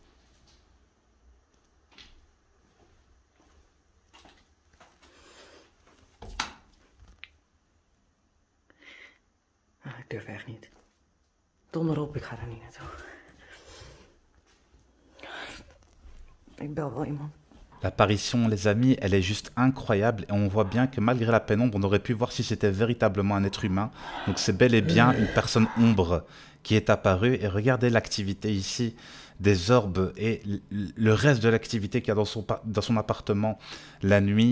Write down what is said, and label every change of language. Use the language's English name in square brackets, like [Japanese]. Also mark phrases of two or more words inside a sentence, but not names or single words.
[Dutch] Ik durf echt niet. Donder op, ik ga er niet naartoe. Ik bel wel iemand. [French] L'apparition, les amis, elle est juste incroyable et on voit bien que malgré la pénombre, on aurait pu voir si c'était véritablement un être humain. Donc c'est bel et bien une personne ombre qui est apparue. Et regardez l'activité ici des orbes et le reste de l'activité qu'il y a dans son appartement la nuit.